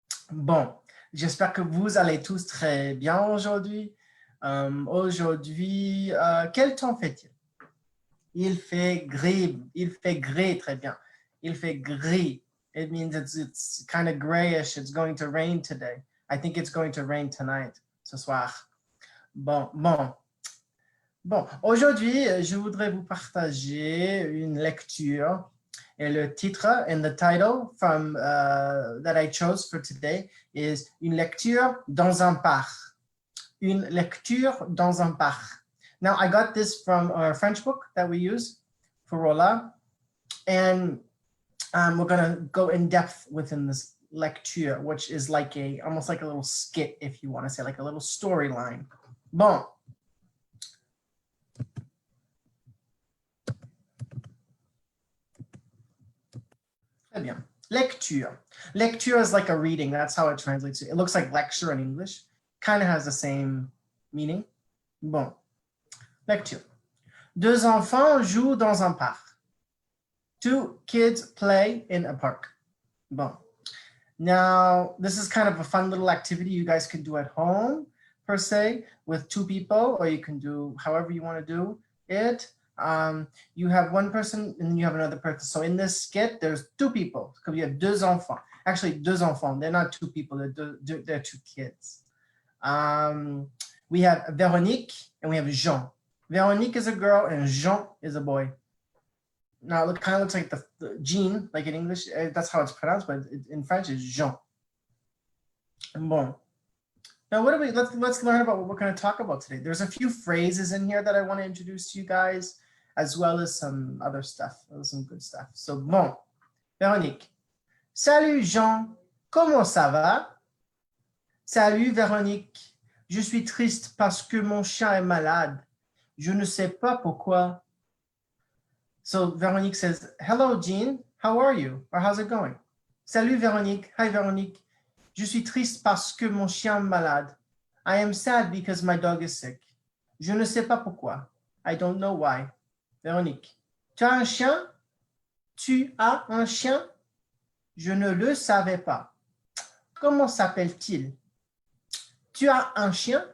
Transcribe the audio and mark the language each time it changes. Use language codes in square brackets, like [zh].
[fr] Bon, j'espère que vous allez tous très bien aujourd'hui. Aujourd'hui, quel temps fait-il? Il fait gris, très bien. Il fait gris. [en] It means it's kind of grayish. It's going to rain today. I think it's going to rain tonight, [fr] ce soir. Bon. Aujourd'hui, je voudrais vous partager une lecture. Et le titre [en] and the title from that I chose for today is [fr] Une lecture dans un parc. Une lecture dans un parc. [en] Now, I got this from our French book that we use for Rolla, and we're going to go in depth within this lecture, which is like almost like a little skit, if you want to say, like a little storyline. Bon. [fr] Très bien. [en] Lecture. Lecture is like a reading. That's how it translates. It looks like lecture in English. Kind of has the same meaning. [fr] Bon. Lecture. Deux enfants jouent dans un parc. [en] Two kids play in a park. Bon. Now, this is kind of a fun little activity you guys can do at home, per se, with two people, or you can do however you want to do it. You have one person and you have another person. So in this skit, there's two people. Because you have deux enfants. Actually, deux enfants. They're not two people. They're two kids. We have Véronique and we have Jean. Véronique is a girl and Jean is a boy. Now it kind of looks like the Jean, like in English. That's how it's pronounced, but in French it's Jean. Bon. Now, let's learn about what we're going to talk about today. There's a few phrases in here that I want to introduce to you guys, as well as some other stuff, some good stuff. [fr] So, bon, Véronique. Salut Jean, comment ça va? Salut Véronique, je suis triste parce que mon chien est malade. Je ne sais pas pourquoi. [en] So Véronique says, hello Jean, how are you? Or how's it going? [fr] Salut Véronique, [en] hi Véronique. [fr] Je suis triste parce que mon chien est malade. [en] I am sad because my dog is sick. [fr] Je ne sais pas pourquoi. [en] I don't know why. [fr] Véronique. Tu as un chien? Tu as un chien? Je ne le savais pas. Comment s'appelle-t-il? Tu as un chien?